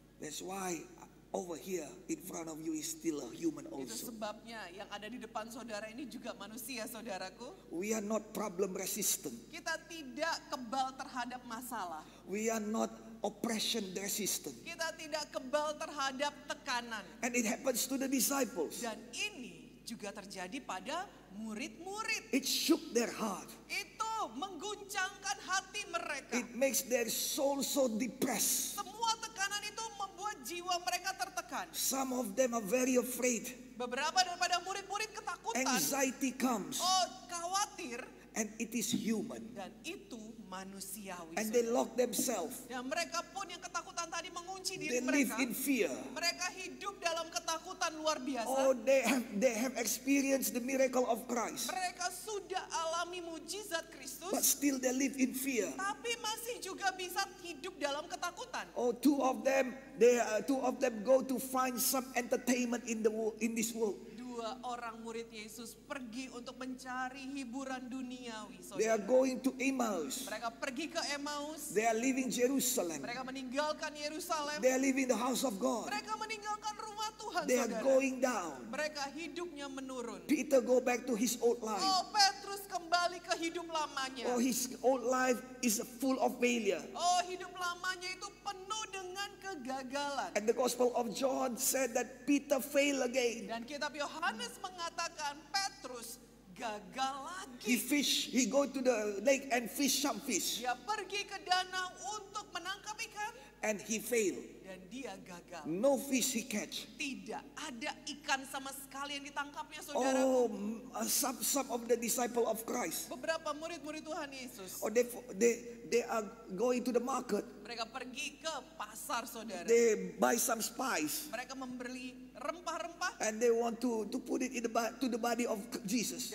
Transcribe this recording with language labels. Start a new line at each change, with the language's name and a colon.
English: That's why over here in front of you is still a human
Indonesian: Itu
English: also.
Indonesian: sebabnya yang ada di depan saudara ini juga manusia, saudaraku.
English: We are not problem resistant.
Indonesian: Kita tidak kebal terhadap masalah.
English: We are not oppression resistant.
Indonesian: Kita tidak kebal terhadap tekanan.
English: And it happens to the disciples.
Indonesian: Dan ini juga terjadi pada murid-murid.
English: It shook their heart.
Indonesian: Itu mengguncangkan hati mereka.
English: It makes their soul so depressed.
Indonesian: Semua tekanan itu membuat jiwa mereka tertekan.
English: Some of them are very afraid.
Indonesian: Beberapa daripada murid-murid ketakutan.
English: Anxiety comes.
Indonesian: Oh, khawatir.
English: And it is human.
Indonesian: Dan itu manusiawi.
English: And they lock themselves.
Indonesian: Dan mereka pun yang ketakutan tadi mengunci
English: They live
Indonesian: mereka.
English: in fear.
Indonesian: Mereka hidup dalam ketakutan luar biasa.
English: Oh, they have experienced the miracle of Christ.
Indonesian: Mereka sudah alami mujizat Kristus.
English: But still they live in fear.
Indonesian: Tapi masih juga bisa hidup dalam ketakutan.
English: Oh, two of them go to find some entertainment in this world.
Indonesian: Dua orang murid Yesus pergi untuk mencari hiburan duniawi.
English: They are
Indonesian: Saudara.
English: going to Emmaus.
Indonesian: Mereka pergi ke Emmaus.
English: They are leaving Jerusalem.
Indonesian: Mereka meninggalkan Yerusalem.
English: They are leaving the house of God.
Indonesian: Mereka meninggalkan rumah Tuhan.
English: They are
Indonesian: Saudara.
English: going down.
Indonesian: Mereka hidupnya menurun.
English: Peter go back to his old life.
Indonesian: Oh, Petrus kembali ke hidup lamanya.
English: Oh, his old life is full of failure.
Indonesian: Oh, hidup lamanya itu penuh dengan kegagalan.
English: And the Gospel of John said that Peter failed again.
Indonesian: Dan kitab Yohanes mengatakan Petrus gagal
English: He
Indonesian: lagi.
English: he go to the lake and fish some fish.
Indonesian: Dia pergi ke danau untuk menangkap ikan
English: And he failed.
Indonesian: dan dia gagal.
English: No fish he catch.
Indonesian: Tidak ada ikan sama sekali yang ditangkapnya, saudara.
English: Oh, some of the disciple of Christ.
Indonesian: Beberapa murid-murid Tuhan Yesus,
English: Or they are going to the market.
Indonesian: mereka pergi ke pasar, saudara.
English: They buy some spice.
Indonesian: Mereka membeli rempah-rempah
English: And they want to put it to the body of Jesus.